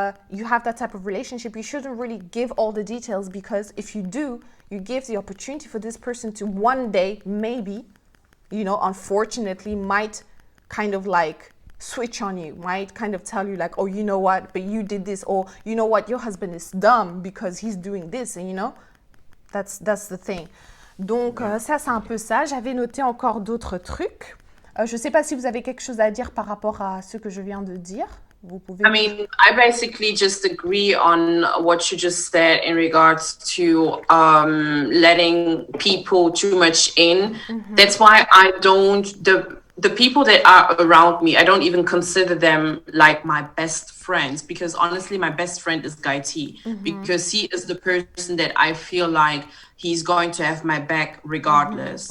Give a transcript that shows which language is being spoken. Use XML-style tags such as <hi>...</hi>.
<en>you have that type of relationship, you shouldn't really give all the details, because if you do, you give the opportunity for this person to one day, maybe, you know, unfortunately, might kind of like switch on you, might kind of tell you like, oh, you know what, but you did this, or you know what, your husband is dumb because he's doing this, and you know, that's the thing.</en> <fr>Donc, ça, c'est un peu ça. J'avais noté encore d'autres trucs. Je ne sais pas si vous avez quelque chose à dire par rapport à ce que je viens de dire. Vous pouvez...</fr> <en>I mean, I basically just agree on what you just said in regards to letting people too much in. Mm-hmm. That's why I don't, the people that are around me, I don't even consider them like my best friends, because honestly, my best friend is Guy T, because he is the person that I feel like he's going to have my back regardless.</en>